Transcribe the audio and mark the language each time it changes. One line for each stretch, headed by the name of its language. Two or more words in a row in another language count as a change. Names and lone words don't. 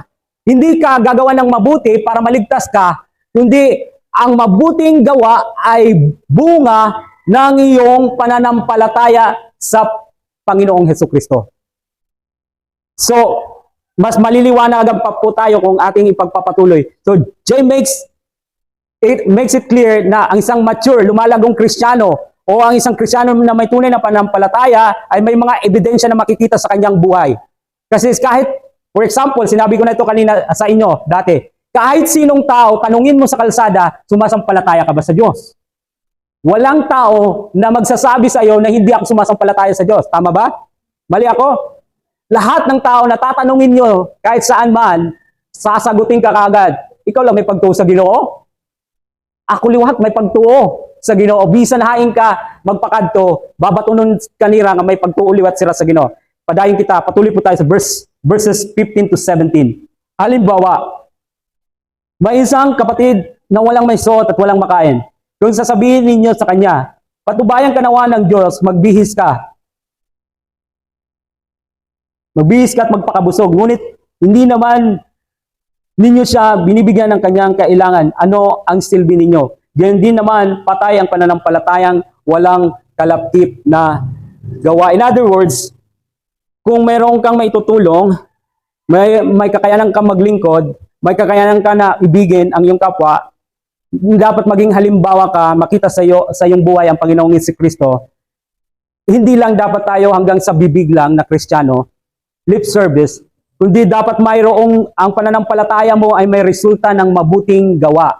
Filipino: Hindi ka gagawa ng mabuti para maligtas ka, kundi ang mabuting gawa ay bunga ng iyong pananampalataya sa Panginoong Hesukristo. So, mas maliliwanagan pa po tayo kung ating ipagpapatuloy. So,
English: James makes it clear
Filipino: na ang isang mature, lumalagong Kristiyano o ang isang Kristiyano na may tunay na pananampalataya ay may mga ebidensya na makikita sa kanyang buhay. Kasi kahit,
English: for example,
Filipino: sinabi ko na ito kanina sa inyo dati, kahit sinong tao, tanungin mo sa kalsada, sumasampalataya ka ba sa Diyos? Walang tao na magsasabi sa iyo na hindi ako sumasampalataya sa Diyos. Tama ba? Mali ako? Lahat ng tao na tatanungin nyo, kahit saan man, sasagutin ka kagad.
Cebuano: Ikaw lang may pagtuo sa Ginoo? Ako liwat may pagtuo sa Ginoo. Bisan haing ka magpakadto, babatunon kanira nga may pagtuo liwat sila sa Ginoo. Padayon kita,
Filipino: patuloy po tayo sa verses 15 to 17. Halimbawa, may isang kapatid na walang may suot at walang makain. Kung sasabihin ninyo sa kanya, patubayan ka nawa ng Diyos, magbihis ka. Magbihis ka at magpakabusog. Ngunit hindi naman ninyo siya binibigyan ng kanyang kailangan. Ano ang silbi ninyo? Ganyan din naman, patay ang pananampalatayang walang kalaptip na gawa.
English: In other words,
Filipino: kung mayroon kang maitutulong, may kakayanan kang maglingkod, may kakayanan ka na ibigin ang iyong kapwa, dapat maging halimbawa ka, makita sa iyong buhay ang Panginoong Jesucristo. Hindi lang dapat tayo hanggang sa bibig lang na Kristiyano,
English: lip service,
Filipino: kundi dapat mayroong ang pananampalataya mo ay may resulta ng mabuting gawa.